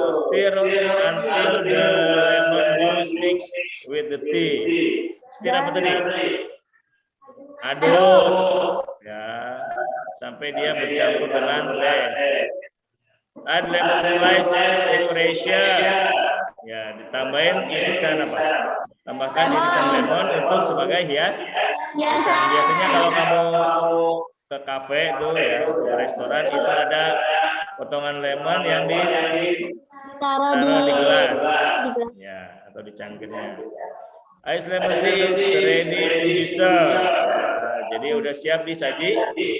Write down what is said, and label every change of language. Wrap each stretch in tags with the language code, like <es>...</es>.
<en>Stir until the lemon juice mix with the tea.</en> <id>Stir apa tadi? Aduk. Ya, sampai dia bercampur dengan teh.</id> <en>Add lemon slice as decoration.</en> <id>Ya, ditambahin irisan apa? Tambahkan irisan lemon untuk sebagai hiasan. Biasanya kalau kamu ke kafe itu ya, di restoran itu ada potongan lemon yang ditaruh di gelas. Ya, atau di cangkirnya.</id> <en>Ice lemon tea is ready to be served.</en> <id>Nah, jadi udah siap sajikan.</id>